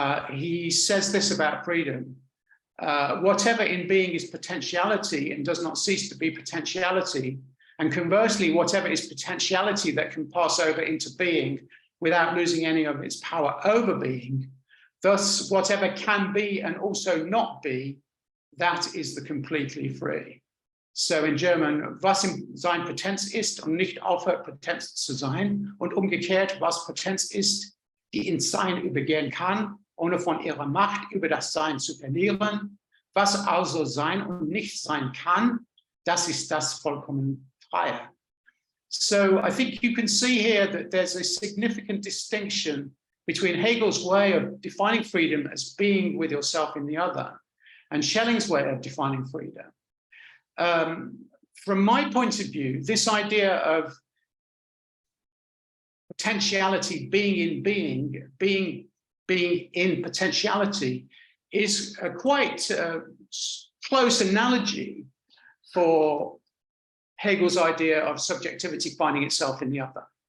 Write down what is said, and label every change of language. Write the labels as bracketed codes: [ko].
[en] He says this about freedom. Whatever in being is potentiality and does not cease to be potentiality, and conversely, whatever is potentiality that can pass over into being without losing any of its power over being, thus whatever can be and also not be, that is the completely free. So in German, [de] was im Sein Potenz ist und nicht aufhört Potenz zu sein, und umgekehrt, was Potenz ist, die ins Sein übergehen kann, ohne von ihrer Macht über das Sein zu verlieren. Was also sein und nicht sein kann, das ist das vollkommen Freie. [en] So I think you can see here that there's a significant distinction between Hegel's way of defining freedom as being with yourself in the other and Schelling's way of defining freedom. From my point of view, this idea of potentiality being in being in potentiality is a quite close analogy for Hegel's idea of subjectivity finding itself in the other.